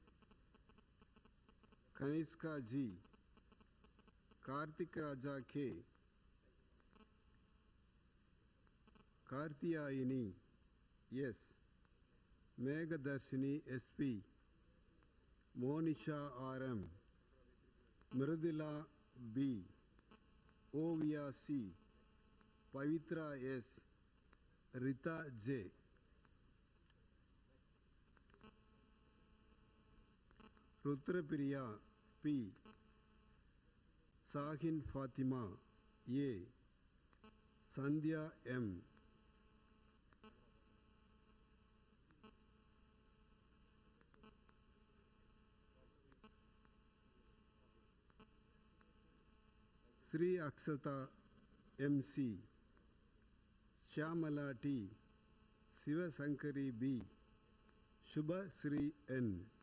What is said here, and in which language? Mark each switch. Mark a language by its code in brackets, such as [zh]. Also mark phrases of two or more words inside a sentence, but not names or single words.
[en] Kaniska G, Kartik Raja K, Kartiyayini S, Megadarshini SP, Monisha RM, Mridula B, Ovia C, Pavitra S, Rita J, Rutrapriya P, Sahin Fatima A, Sandhya M, Sri Aksata MC, Shyamala T, Siva Sankari B, Shubha Sri N,